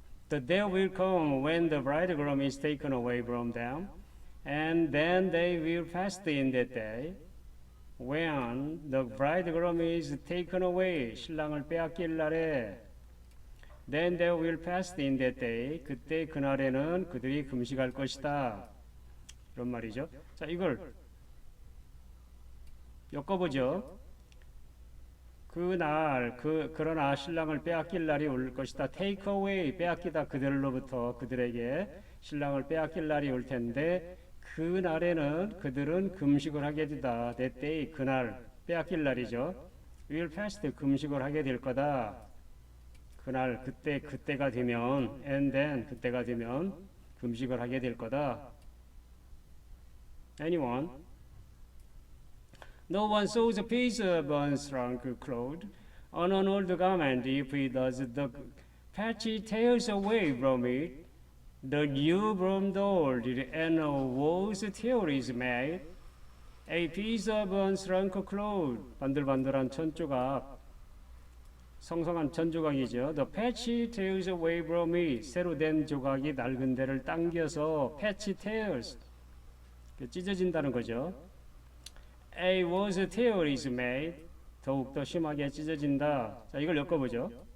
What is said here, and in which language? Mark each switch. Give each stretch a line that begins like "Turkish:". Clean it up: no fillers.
English: The day will come when the bridegroom is taken away from them, and then they will fast in that day. When the bridegroom is taken away,
Korean: 신랑을 빼앗길 날에,
English: then they will fast in that day.
Korean: 그때 그날에는 그들이 금식할 것이다. 이런 말이죠. 자, 이걸 엮어보죠. 그날 그러나 신랑을 빼앗길 날이 올 것이다.
English: Take away
Korean: 빼앗기다 그들로부터 그들에게 신랑을 빼앗길 날이 올 텐데 그 날에는 그들은 금식을 하게 되다.
English: That day
Korean: 그날 빼앗길 날이죠.
English: Will fast
Korean: 금식을 하게 될 거다. 그날 그때가 되면
English: and then
Korean: 그때가 되면 금식을 하게 될 거다.
English: Anyone? No one sews a piece of unshrunk cloth on an old garment. If he does, the patch tears away from it. The new from the old, and a worse tear is made. A piece of unshrunk cloth.
Korean: 반들반들한 천조각. 성성한 천조각이죠.
English: The patch tears away from it.
Korean: 새로 된 조각이 낡은 데를 당겨서
English: patch tears.
Korean: 찢어진다는 거죠.
English: A worse tear is made.
Korean: 더욱더 심하게 찢어진다. 자, 이걸 엮어보죠.